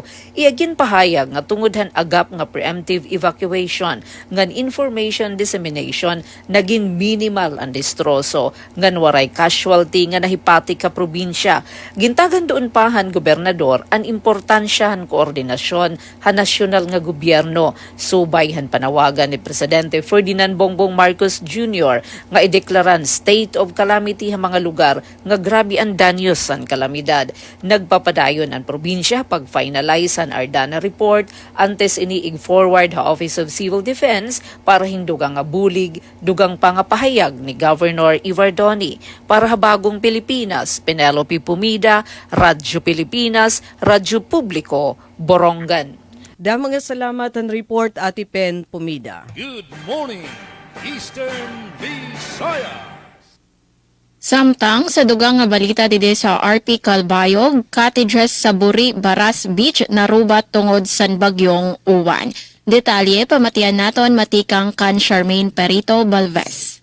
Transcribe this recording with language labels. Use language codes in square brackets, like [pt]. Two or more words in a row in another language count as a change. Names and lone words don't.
[war] Iagin pahayag nga tungod han agap nga [en] preemptive evacuation [war] ngan [en] information dissemination [war] naging minimal ang distroso ngan waray casualty nga nahipati ka probinsya. Gintagan doon pa han gobernador ang importansya han koordinasyon han nasyonal nga gobyerno. Subay han panawagan ni Presidente Ferdinand Bongbong Marcos Jr. nga ideklaran state of calamity ha mga lugar nga grabe ang danyos san kalamidad. Nagpapadayon ang probinsya pag-finalize ang Ardana report antes iniig forward ha [en] Office of Civil Defense [war] para hindugang nga bulig dugang pangapahayag ni Governor Ivardoni. Para habagong Pilipinas, Penelope Pumida, Radyo Pilipinas, Radyo Publiko, Borongan. Mga salamat ang report, Ate Pen Pumida. [en] Good morning, Eastern Visayas. [war] Samtang sa dugang nga balita dide sa RP Calbayog, cottages sa Buri, Baras Beach narubat tungod sa bagyong uwan. Detalye pamatian naton matikang kan Charmaine Perito Balves.